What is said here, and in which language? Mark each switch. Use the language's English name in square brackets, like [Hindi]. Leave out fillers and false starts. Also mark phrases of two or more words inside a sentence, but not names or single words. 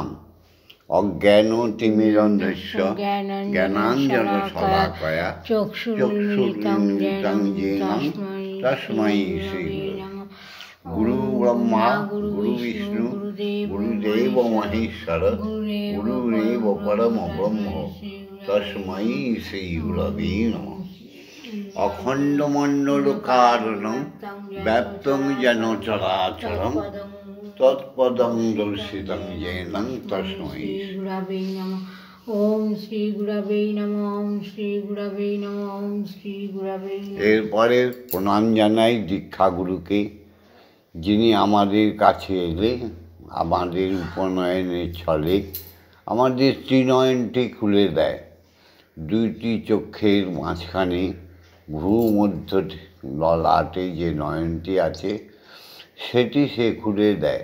[Sanskrit] অজ্ঞান তিমিরন্ধস্য জ্ঞানাঞ্জন শলাকয়া চক্ষুর্মিলিতং যেন তস্मै শ্রী গুরু ব্রহ্মা গুরু বিষ্ণু গুরুদেব মহেশ্বর গুরুরেব পরম ব্রহ্ম তস্मै শ্রী গুরবে নমঃ। অখণ্ডমণ্ডলকারণং ব্যাপ্তং যেন চরাচরং তৎপদং দর্শিতং যেনং তস্मै। গুরবে নমঃ। ওম শ্রী গুরবে নমঃ। ওম শ্রী গুরবে নমঃ। ওম শ্রী গুরবে নমঃ। [Bangla] এরপরে প্রণাম জানাই দীক্ষাগুরুকে, যিনি আমাদের কাছে এলে আমাদের উপনয়নের ছলে আমাদের ত্রিনয়নটি খুলে দেয়। দুইটি চক্ষের মাঝখানে ভ্রু মধ্য ললাটে যে নয়নটি আছে সেটি সে খুলে দেয়।